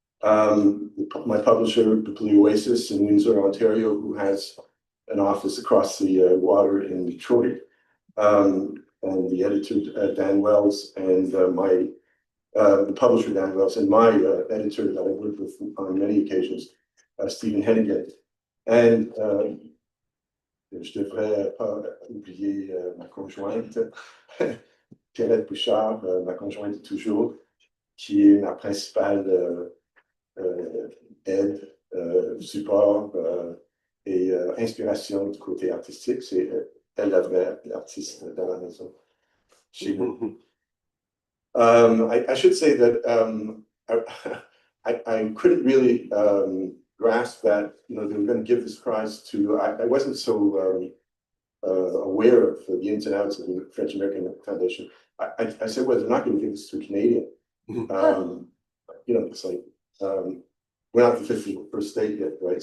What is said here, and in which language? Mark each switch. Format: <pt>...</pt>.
<en>My publisher, Biblioasis in Windsor, Ontario, who has an office across the water in Detroit, and the editor, Dan Wells, and the publisher, Dan Wells, and my editor that I worked with on many occasions, Stephen Hennigan.</en> <fr>And je devrais pas oublier ma conjointe, Pierrette Bouchard, ma conjointe toujours, qui est ma principale aide, support et inspiration du côté artistique. C'est elle la vraie artiste dans la maison. Chez nous.</fr> <en>I should say that I couldn't really grasp that they were going to give this prize to. I wasn't so aware of the ins and outs of the French American Foundation. I said, well, they're not going to give this to a Canadian. It's like we're not the 51st state yet, right?</en>